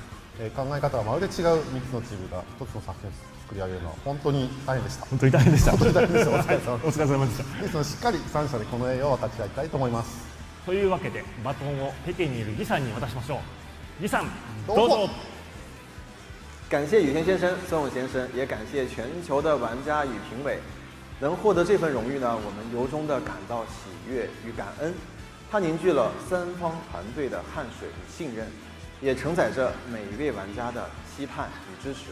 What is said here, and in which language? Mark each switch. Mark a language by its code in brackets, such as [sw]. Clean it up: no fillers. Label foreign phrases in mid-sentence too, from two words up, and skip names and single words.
[ja] 考え方がまるで違う3つのチームが1つの作品を作り上げるのは本当に大変でした。本当に大変でした。本当に大変でした。お疲れ様お疲れ様でした。ですのでしっかり3社でこの栄誉を分かち合いたいと思います。というわけでバトンを北京にいるギさんに渡しましょう。李さんどうぞ。 [zh] 感谢雨天先生、孙勇先生，也感谢全球的玩家与评委。能获得这份荣誉呢，我们由衷的感到喜悦与感恩。它凝聚了三方团队的汗水与信任，也承载着每一位玩家的期盼与支持。